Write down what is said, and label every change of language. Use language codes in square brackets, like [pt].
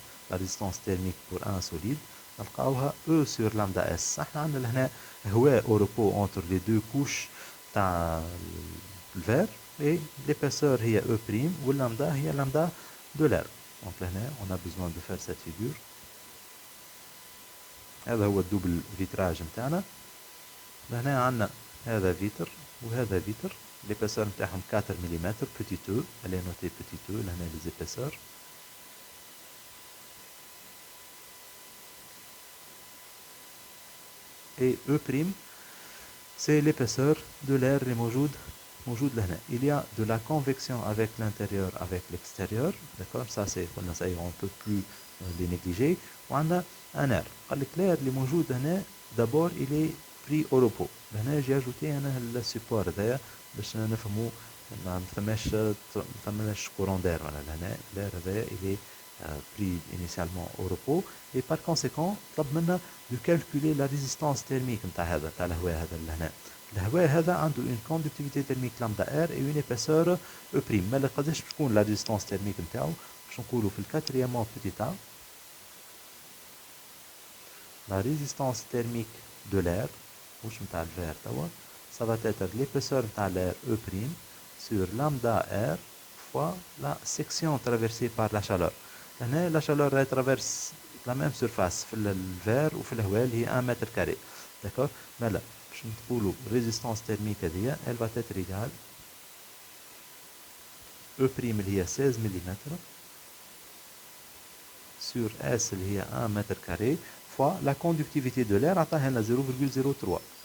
[fr] La résistance thermique pour un solide [ar] نلقاوها [fr] E sur lambda S. [ar] احنا عندنا لهنا هواء [fr] au repos entre les deux couches [ar] تاع الفير [fr] et l'épaisseur [ar] هي [fr] E' [ar] واللامدا هي [fr] lambda de l'air. donc [ar] لهنا [fr] on a besoin de faire cette figure. [ar] هذا هو الدوبل فيتراج نتاعنا. لهنا عندنا هذا فيتر وهذا فيتر. [fr] l'épaisseur [ar] نتاعهم 4 ملم [fr] petit e. elle est notée petit e [ar] لهنا [fr] les épaisseurs. et E', c'est l'épaisseur de l'air [ar] موجود لهنا. [fr] Il y a de la convection avec l'intérieur, avec l'extérieur. D'accord? Ça, on ne peut plus les négliger. On a un air. L'air [ar] اللي موجود هنا, [fr] d'abord, il est pris au repos. [ar] هنا [fr] j'ai ajouté le support [ar] هذايا باش نفهموا ما فماش [fr] courant d'air. L'air [ar] هذايا [fr] il est pris initialement au repos et par conséquent [ar] طلب منا [fr] de calculer la résistance thermique [ar] نتاع الهواء هذا اللي هنا. الهواء هذا عنده [fr] une conductivité thermique lambda R et une épaisseur E'. [ar] ما قداش تكون [fr] la résistance thermique [ar] نتاعو باش نقولوا في الكاتريامون petit a. [fr] La résistance thermique de l'air [ar] واش نتاع الفير توا [fr] ça va être l'épaisseur [ar] نتاع [fr] l'air E' sur lambda R fois la section traversée par la chaleur. [ar] هنا [fr] la chaleur elle traverse la même surface [ar] في الفير وفي الهواء اللي هي 1 متر كاري. [fr] d'accord [ar] مالا باش نقولوا [fr] résistance thermique [ar] هذيا [fr] elle va être égale E' [ar] اللي هي 16 ملم [fr] sur S [ar] اللي هي 1 متر كاري [fr] fois la conductivité de l'air [ar] عطاها لنا 0,03.